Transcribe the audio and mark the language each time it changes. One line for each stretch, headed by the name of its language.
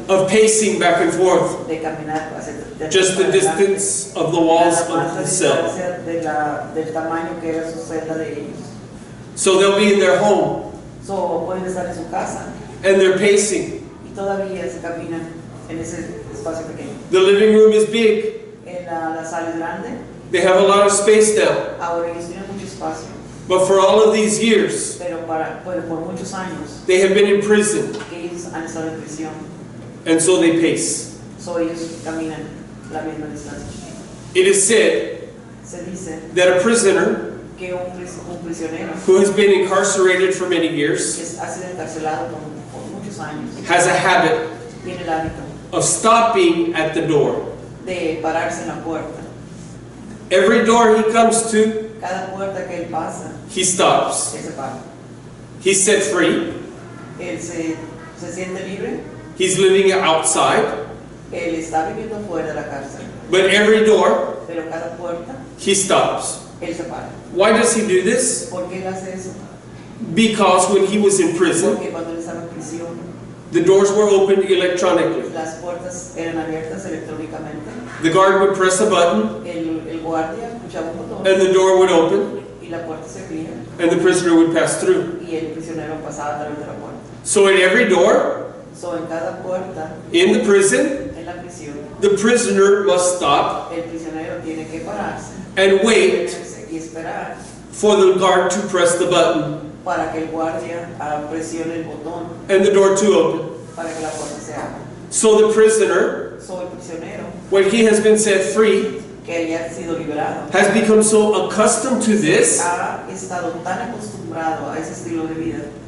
English: of pacing back and forth,
Spanish: de caminar hacia de
English: just the distance of the walls
Spanish: nada más
English: of
Spanish: la
English: the cell.
Spanish: distancia del tamaño que era su celda de ellos.
English: So they'll be in their home,
Spanish: So, pueden estar en su casa
English: and they're pacing.
Spanish: y todavía se caminan en ese espacio pequeño.
English: The living room is big.
Spanish: En la sala es grande,
English: They have a lot of space now.
Spanish: ahora ellos tienen mucho espacio,
English: But for all of these years,
Spanish: pero por muchos años
English: they have been in prison,
Spanish: que ellos han estado en prisión,
English: and so they pace.
Spanish: so ellos caminan la misma distancia.
English: It is said
Spanish: Se dice
English: that a prisoner
Spanish: que un prisionero
English: who has been incarcerated for many
Spanish: que
English: years
Spanish: ha sido encarcelado por muchos años
English: has a habit
Spanish: tiene el hábito
English: of stopping at the door.
Spanish: de pararse en la puerta.
English: Every door he comes to,
Spanish: Cada puerta que él pasa,
English: he stops.
Spanish: él se para.
English: He's set free.
Spanish: Él se siente libre,
English: He's living outside.
Spanish: él está viviendo fuera de la cárcel,
English: But every door,
Spanish: pero cada puerta,
English: he stops.
Spanish: él se para.
English: Why does he do this?
Spanish: ¿Por qué él hace eso?
English: Because when he was in prison,
Spanish: Porque cuando él estaba en prisión,
English: the doors were opened electronically.
Spanish: las puertas eran abiertas electrónicamente.
English: The guard would press a button,
Spanish: El guardia escuchaba un botón
English: and the door would open,
Spanish: y la puerta se abría
English: and the prisoner would pass through.
Spanish: y el prisionero pasaba a través de la puerta.
English: So at every door
Spanish: So, en cada puerta
English: in the prison,
Spanish: en la prisión,
English: the prisoner must stop
Spanish: el prisionero tiene que pararse
English: and wait
Spanish: y esperar
English: for the guard to press the button
Spanish: para que el guardia presione el botón
English: and the door to open.
Spanish: para que la puerta se abra.
English: So the prisoner,
Spanish: So, el prisionero
English: when he has been set free,
Spanish: que haya sido liberado
English: has become so accustomed to this
Spanish: ha estado tan acostumbrado a ese estilo de vida